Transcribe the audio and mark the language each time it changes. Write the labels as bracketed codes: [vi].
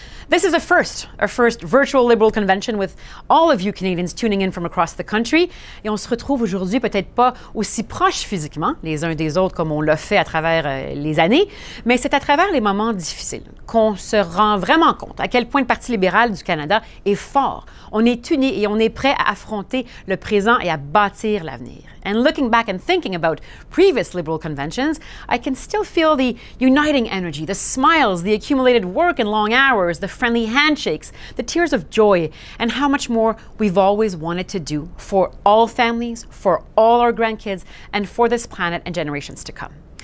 [en] This is our first virtual Liberal convention with all of you Canadians tuning in from across the country. [fr] Et on se retrouve aujourd'hui peut-être pas aussi proches physiquement les uns des autres comme on l'a fait à travers les années, mais c'est à travers les moments difficiles qu'on se rend vraiment compte à quel point le Parti libéral du Canada est fort. On est unis et on est prêt à affronter le présent et à bâtir l'avenir. [en] And looking back and thinking about previous Liberal conventions, I can still feel the uniting energy, the smiles, the accumulated work and long hours, the friendly handshakes, the tears of joy, and how much more we've always wanted to do for all families, for all our grandkids, and for this planet and generations to come.